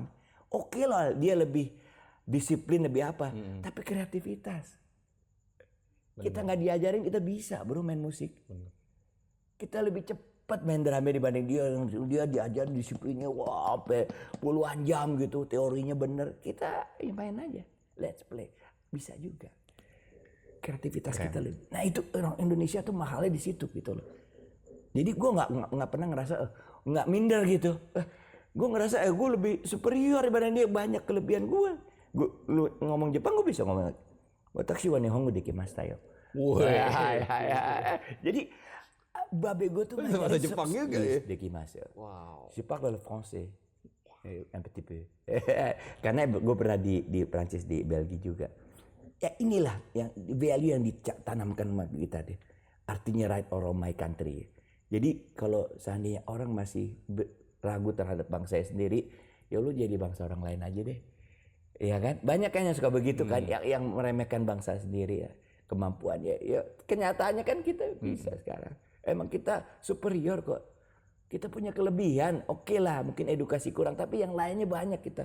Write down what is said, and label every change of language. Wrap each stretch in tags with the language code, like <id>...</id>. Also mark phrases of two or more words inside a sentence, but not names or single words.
<id>Oke lah, dia lebih disiplin, lebih apa, tapi kreativitas. Bener. Kita nggak diajarin, kita bisa bro main musik. Bener. Kita lebih cepat main drama dibanding dia diajarin disiplinnya puluhan jam gitu, teorinya bener. Kita main aja,</id> <en>let's play,</en> <id>bisa juga. Kreativitas kita lebih. Nah itu orang Indonesia tuh mahalnya di situ gitu loh. Jadi gue nggak pernah ngerasa nggak minder gitu. Gue ngerasa gue lebih superior dibanding dia, banyak kelebihan gue. Lu ngomong Jepang gue bisa ngomong.</id> <ja>Watashi wa nihongo dekimashita yo.</ja> <id>Jadi babe gue tuh bahasa Jepang juga ya. Dekimashita. Wow.</id> <fr>Je parle le français. Un petit peu.</fr> <id>Karena gue pernah di Prancis, di Belgia juga. Ya inilah yang value yang ditanamkan sama kita deh. Artinya</id> <en>right or wrong my country.</en> <id>Jadi kalau seandainya orang masih ragu terhadap bangsa sendiri, ya lu jadi bangsa orang lain aja deh. Iya kan? Banyak kan yang suka begitu kan, yang meremehkan bangsa sendiri ya. Kemampuannya, ya kenyataannya kan kita bisa sekarang. Emang kita superior kok. Kita punya kelebihan, oke lah mungkin edukasi kurang, tapi yang lainnya banyak kita.</id>